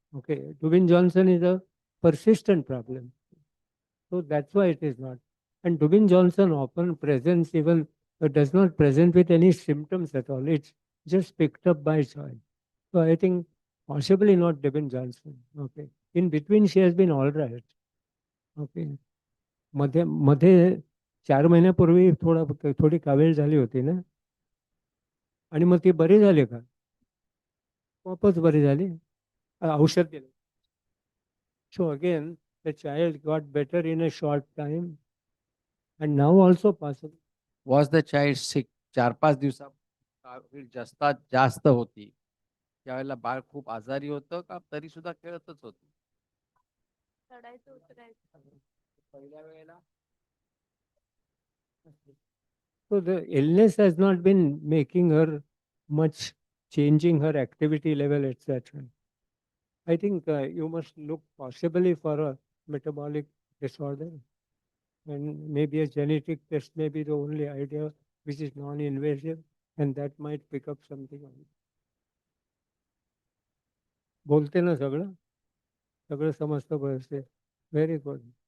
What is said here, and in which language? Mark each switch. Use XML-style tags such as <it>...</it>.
<en>Okay, Dubin Johnson is a persistent problem. So that's why it is not. And Dubin Johnson often presents even does not present with any symptoms at all. It's just picked up by soil. So I think possibly not Dubin Johnson. Okay. In between she has been all right. Okay.</en> <mr>मध्ये मध्ये 4 महिन्यापूर्वी थोडी कावीळ झाली होती ना, आणि मग ती बरी झाली का? वापस बरी झाली, औषध दिलं.</mr> <en>So again, the child got better in a short time and now also possible. Was the child sick?</en> <mr>4-5 दिवसा जास्त होती त्यावेळेला बाळ खूप आजारी होतं का तरी सुद्धा खेळतच होती? चढायचं उतरायचं. पहिल्या वेळेला</mr> <en>So the illness has not been making her much changing her activity level, etc. I think you must look possibly for a metabolic disorder, and maybe a genetic test may be the only idea which is non-invasive, and that might pick up something on it.</en> <mr>बोलते ना सगळं सगळं समजतं व्यवस्थित.</mr> <en>Very good.</en>